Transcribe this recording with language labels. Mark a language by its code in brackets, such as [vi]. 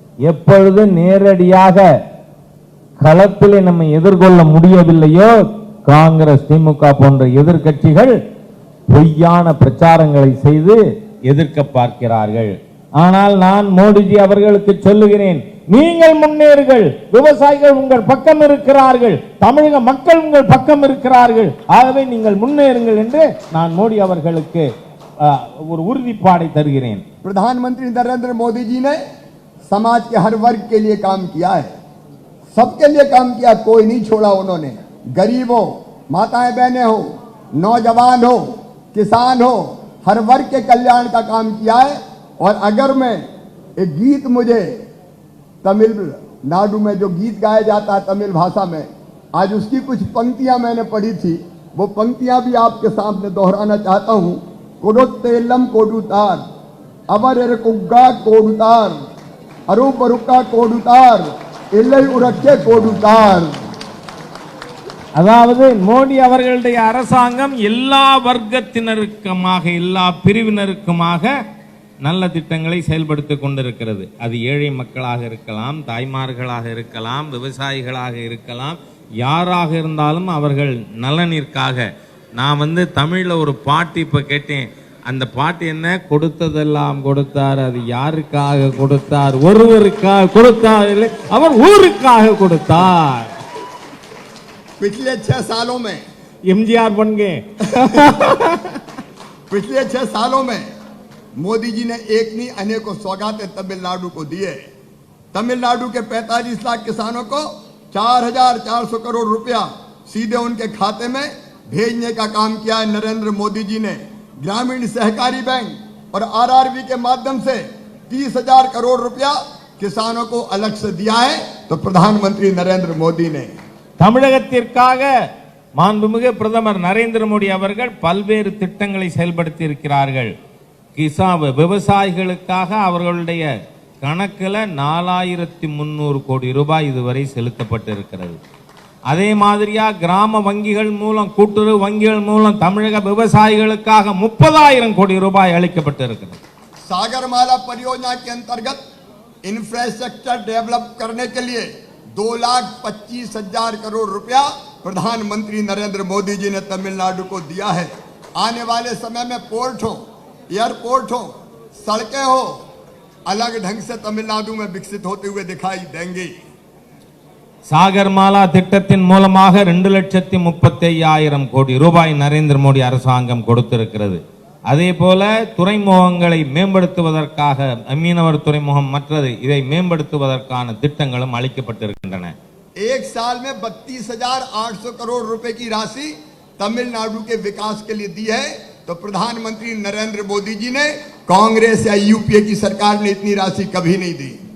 [ta] எப்பொழுது நேரடியாக களத்திலே நம்ம எதிர்கொள்ள முடியவில்லையோ, காங்கிரஸ் திமுக போன்ற எதிர்க்கட்சிகள் பொய்யான பிரச்சாரங்களை செய்து எதிர்க்க பார்க்கிறார்கள். ஆனால் நான் மோடிஜி அவர்களுக்கு சொல்லுகிறேன், நீங்கள் முன்னேறுங்கள், விவசாயிகள் உங்கள் பக்கம் இருக்கிறார்கள், தமிழக மக்கள் உங்கள் பக்கம் இருக்கிறார்கள், ஆகவே நீங்கள் முன்னேறுங்கள் என்று நான் மோடி அவர்களுக்கு ஒரு உறுதிப்பாடை தருகிறேன். [hi] प्रधानमंत्री नरेंद्र मोदी जी ने समाज के हर वर्ग के लिए काम किया है, सबके लिए काम किया, कोई नहीं छोड़ा उन्होंने। गरीब हो, माताएं बहनें हो, नौजवान हो, किसान हो, हर वर्ग के कल्याण का काम किया है। और अगर मैं एक गीत, मुझे तमिलनाडु में जो गीत गाया जाता है तमिल भाषा में, आज उसकी कुछ पंक्तियां मैंने पढ़ी थी, वो पंक्तियां भी आपके सामने दोहराना चाहता हूं। [ta] कोडोत्तेलम कोडुतार, अबर कुग्गा कोडुतार, अरुपरुक्का कोडुतार, இல்லை உரக்கே கோடுத்தார். அதாவது மோடி அவர்களுடைய அரசாங்கம் எல்லா வர்க்கத்தினருக்குமாக, எல்லா பிரிவினருக்குமாக நல்ல திட்டங்களை செயல்படுத்திக் கொண்டிருக்கிறது. அது ஏழை மக்களாக இருக்கலாம், தாய்மார்களாக இருக்கலாம், விவசாயிகளாக இருக்கலாம், யாராக இருந்தாலும் அவர்கள் நலனிற்காக. நான் தமிழ்ல ஒரு பாட்டு இப்ப கேட்டேன், அந்த பாட்டு என்ன, கொடுத்ததெல்லாம் கொடுத்தார், அது யாருக்காக கொடுத்தார்? ஒருவருக்காக கொடுத்தார் இல்லை, அவர் ஊருக்காக கொடுத்தார். [hi] पिछले 6 सालों में एमजीआर बन गए। पिछले 6 सालों में मोदी जी ने एक नहीं अनेकों सौगातें तमिलनाडु को दिए। तमिलनाडु के 45 लाख किसानों को 4,400 करोड़ रुपया सीधे उनके खाते में भेजने का काम किया है नरेंद्र मोदी जी ने। ग्रामीण सहकारी बैंक और आरआरबी के माध्यम से 30,000 करोड़ रुपया किसानों को अलग से दिया है। तो प्रधानमंत्री नरेंद्र मोदी ने [ta] தமிழகத்திற்காக மாண்புமிகு பிரதமர் நரேந்திர மோடி அவர்கள் பல்வேறு திட்டங்களை செயல்படுத்தி இருக்கிறார்கள். விவசாயிகளுக்காக அவர்களுடைய கணக்கில் 4300 கோடி ரூபாய் இதுவரை செலுத்தப்பட்டு இருக்கிறது. அதே மாதிரியா கிராம வங்கிகள் மூலம், கூட்டுறவு வங்கிகள் மூலம் தமிழக விவசாயிகளுக்காக 30,000 கோடி ரூபாய் அளிக்கப்பட்டு இருக்கிறது. [hi] सागरमाला परियोजना के अंतर्गत इंफ्रास्ट्रक्चर डेवलप करने के लिए 2,25,000 करोड़ रुपया प्रधानमंत्री नरेंद्र मोदी जी ने तमिलनाडु को दिया है। आने वाले समय में पोर्ट हो, एयरपोर्ट हो, सड़कें हो, अलग ढंग से तमिलनाडु में विकसित होते हुए दिखाई देंगी। [ta] சாகர்மாலா திட்டத்தின் மூலமாக 2,35,000 கோடி ரூபாய் நரேந்திர மோடி அரசாங்கம் கொடுத்திருக்கிறது. அதே போல துறைமுகங்களை மேம்படுத்துவதற்காக மீனவர் துறைமுகம் மற்றது இதை மேம்படுத்துவதற்கான திட்டங்களும் அளிக்கப்பட்டிருக்கின்றன. [hi] एक साल में 32,800 करोड़ रुपए की राशि तमिलनाडु के विकास के लिए दी है। तो प्रधानमंत्री नरेंद्र मोदी जी ने, कांग्रेस या यूपीए की सरकार ने इतनी राशि कभी नहीं दी।